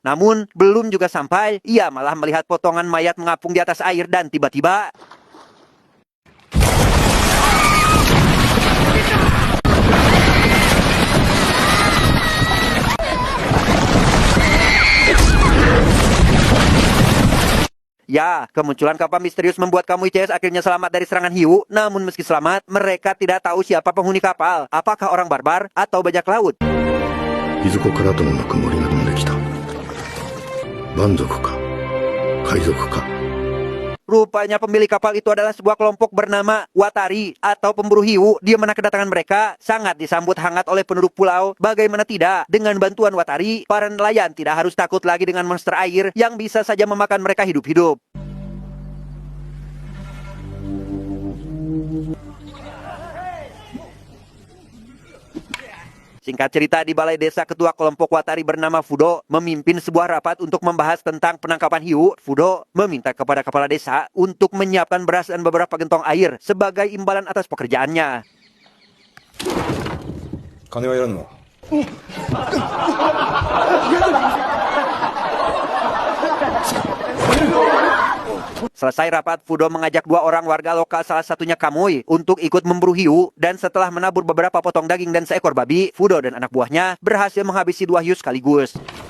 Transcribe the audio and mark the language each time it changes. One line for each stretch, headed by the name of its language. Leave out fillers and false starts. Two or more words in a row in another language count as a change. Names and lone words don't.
Indonesian: Namun, belum juga sampai, ia malah melihat potongan mayat mengapung di atas air dan tiba-tiba ya, kemunculan kapal misterius membuat Kamui CS akhirnya selamat dari serangan hiu. Namun meski selamat, mereka tidak tahu siapa penghuni kapal. Apakah orang barbar atau bajak laut?
Japanese: いずこからともなく森が飛んできた。蛮族か海賊か。
Indonesian: Rupanya pemilik kapal itu adalah sebuah kelompok bernama Watari atau pemburu hiu. Di mana kedatangan mereka sangat disambut hangat oleh penduduk pulau. Bagaimana tidak, dengan bantuan Watari, para nelayan tidak harus takut lagi dengan monster air yang bisa saja memakan mereka hidup-hidup. Singkat cerita, di balai desa ketua kelompok Watari bernama Fudo memimpin sebuah rapat untuk membahas tentang penangkapan hiu. Fudo meminta kepada kepala desa untuk menyiapkan beras dan beberapa gentong air sebagai imbalan atas pekerjaannya.
Japanese: 金はいらんの。
Indonesian: Selesai rapat, Fudo mengajak dua orang warga lokal, salah satunya Kamui, untuk ikut memburu hiu. Dan setelah menabur beberapa potong daging dan seekor babi, Fudo dan anak buahnya berhasil menghabisi dua hiu sekaligus.